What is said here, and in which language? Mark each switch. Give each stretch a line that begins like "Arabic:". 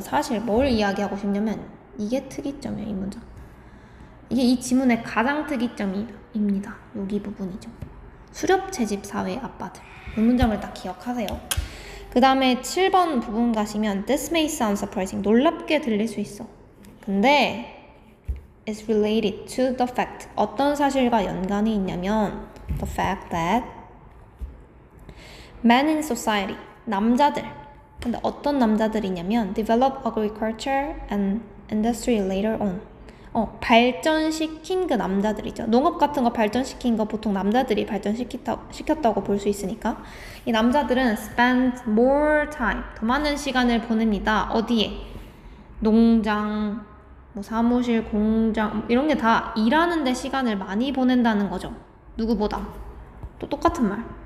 Korean: 사실 뭘 이야기하고 싶냐면 이게 특이점이에요, 이 문장. 이게 이 지문의 가장 특이점입니다. 여기 부분이죠. 수렵 채집 사회의 아빠들. 이 문장을 딱 기억하세요. 그 다음에 7번 부분 가시면
English: This may sound surprising.
Korean: 놀랍게 들릴 수 있어. 근데
English: is related to the fact.
Korean: 어떤 사실과 연관이 있냐면
English: the fact that men in society,
Korean: 남자들. 근데 어떤 남자들이냐면
English: develop agriculture and industry later on.
Korean: 발전시킨 그 남자들이죠. 농업 같은 거 발전시킨 거 보통 남자들이 발전시켰다고 볼 수 있으니까 이 남자들은
English: spend more time,
Korean: 더 많은 시간을 보냅니다. 어디에? 농장, 뭐 사무실, 공장 이런 게 다 일하는 데 시간을 많이 보낸다는 거죠. 누구보다. 또 똑같은 말.